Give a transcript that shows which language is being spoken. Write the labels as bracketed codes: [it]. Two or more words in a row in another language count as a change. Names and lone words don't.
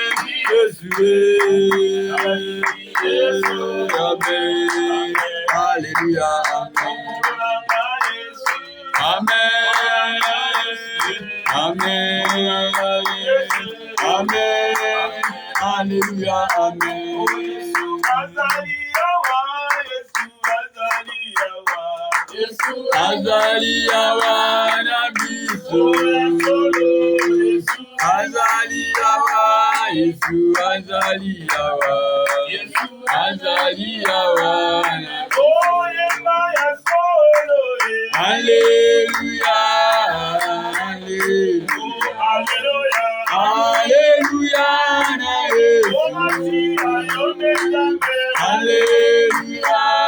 [fr] Jésus. Amen. Alléluia. Amen. Amen. Amen. Alléluia. [ln] Amen. Azalia wa nabiso. Azalia wa Yesu. Azalia wa. Azalia wa. [fr] Alléluia. Alléluia. Alléluia. Alléluia.